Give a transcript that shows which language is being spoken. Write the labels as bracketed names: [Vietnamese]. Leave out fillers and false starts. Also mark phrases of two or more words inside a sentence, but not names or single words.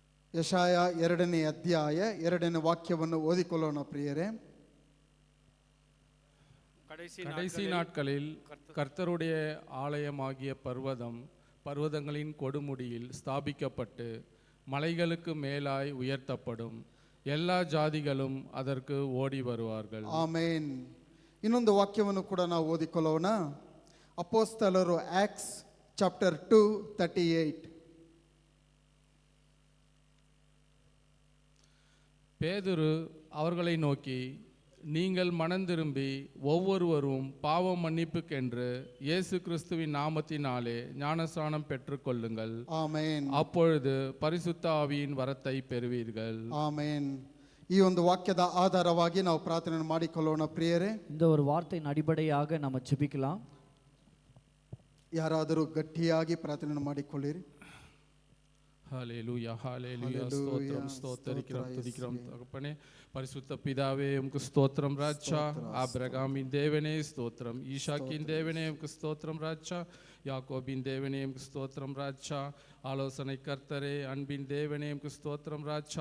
[Kannada] ಯಶಾಯ 2ನೇ ಅಧ್ಯಾಯ 2ನೇ ವಾಕ್ಯವನ್ನು ಓದಿಕೊಳ್ಳೋಣ ಪ್ರಿಯರೇ. [Tamil] கடைசி நாட்களில் கர்த்தருடைய ஆலயமாகிய பர்வதங்களின் கொடுமுடியில் ஸ்தாபிக்கப்பட்டு மலைகளுக்கு மேலாய் உயர்த்தப்படும். எல்லா ஜாதிகளும் அதற்கு ಓಡಿ வருவார்கள். [Kannada] ಆಮೇನ್. ಇನ್ನೊಂದು ವಾಕ್ಯವನ್ನು ಕೂಡ ನಾವು ಓದಿಕೊಳ್ಳೋಣ. ಅಪೊಸ್ತಲರು [English] Acts chapter [Kannada] 2:38. [Tamil] பேதுரு அவர்களை நோக்கி, நீங்கள் மனம் திரும்பி ஒவ்வொருவரும் பாவ மன்னிப்புக்கென்று இயேசு கிறிஸ்துவின் நாமத்தினாலே ஞானஸ்நானம் பெற்றுக்கொள்ளுங்கள். [Kannada] ಆಮೇನ್. [Tamil] அப்பொழுது பரிசுத்த ஆவியின் வரத்தை பெறுவீர்கள். [Kannada] ಆಮೇನ್. ಈ ಒಂದು ವಾಕ್ಯದ ಆಧಾರವಾಗಿ ನಾವು ಪ್ರಾರ್ಥನೆ ಮಾಡಿಕೊಳ್ಳೋಣ ಪ್ರಿಯರೇ. [Tamil] இந்த ஒரு வார்த்தையின் அடிப்படையாக நம்ம ஜெபிக்கலாம். [Kannada] ಯಾರಾದರೂ ಗಟ್ಟಿಯಾಗಿ ಪ್ರಾರ್ಥನೆ ಮಾಡಿಕೊಳ್ಳಿರಿ. [Tamil] ஹல்லேலூயா ஹல்லேலூயா. ஸ்தோத்திரம் ஸ்தோத்தரிக்கிறோம் துதிக்கிறோம் தகப்பனே. பரிசுத்த பிதாவே உமக்கு ஸ்தோத்திரம் ராஜா. ஆபிரகாமின் தேவனே ஸ்தோத்திரம். ஈசாக்கின் தேவனே உமக்கு ஸ்தோத்திரம் ராஜா. யாக்கோபின் தேவனே உமக்கு ஸ்தோத்திரம் ராஜா. ஆலோசனை கர்த்தரே, அன்பின் தேவனே உமக்கு ஸ்தோத்திரம் ராஜா.